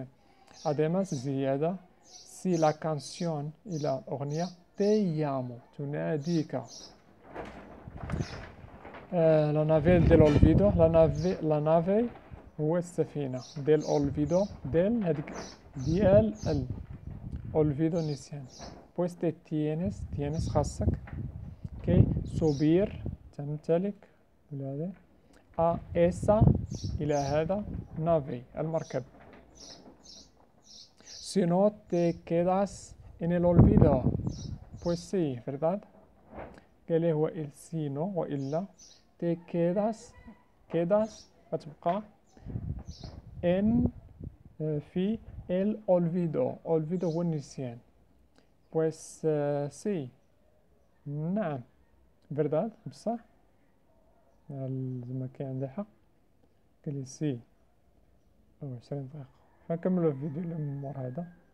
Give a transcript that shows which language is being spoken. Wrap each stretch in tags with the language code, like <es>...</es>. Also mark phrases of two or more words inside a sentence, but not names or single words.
<ar>أديماس زيادة،</ar> <es>si la canción</es> <ar>إلى أغنية</ar> <es>te llamo</es> <ar>تناديك،</ar> <es>la nave</es> <ar>ديال أولفيدو،</ar> <es>la nave</es> <ar>هو السفينة ديال أولفيدو، ديال هذيك ديال أولفيدو نسيان.</ar> <es>pues te tienes</es> <ar>خاصك،</ar> <es>que subir</es> <ar>تمتلك ولا هذا، إيسا إلى هذا نافي المركب.</ar> <es>Si no te quedas en el olvido، pues sí, ¿verdad?</es> <ar>قال لي هو il</ar> <es>si no</es> <ar>وإلا</ar> <es>te quedas</es> <ar>هتبقى en في</ar> <es>el olvido</es> <ar>هو النسيان.</ar> <es>pues sí</es> <ar>نعم verdad بصح زعما كان عندي حق. قال لي سي 20 دقيقة. فنكملو الفيديو اللي من مور هذا.</ar>